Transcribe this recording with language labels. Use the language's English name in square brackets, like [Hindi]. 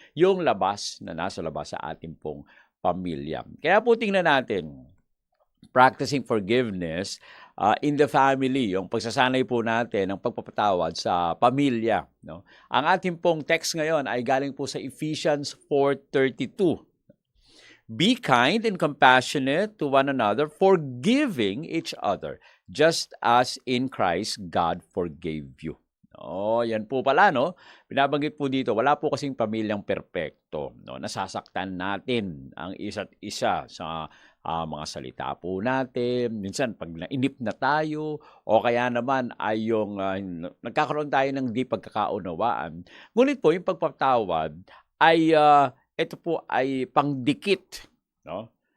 [Filipino] Yung labas na nasa labas sa ating pong pamilya. Kaya po tingnan natin, [English] practicing forgiveness in the family, [Filipino] yung pagsasanay po natin ng pagpapatawad sa pamilya. No? Ang ating pong text ngayon ay galing po sa Ephesians 4:32. [English] Be kind and compassionate to one another, forgiving each other, just as in Christ God forgave you. [Filipino] Yan po pala, no? Binabanggit po dito, wala po kasing pamilyang perpekto. No? Nasasaktan natin ang isa't isa sa mga salita po natin. Minsan, pag nainip na tayo, o kaya naman ay yung nagkakaroon tayo ng di pagkakaunawaan. Ngunit po, yung pagpatawad ay, ito po ay pangdikit. No?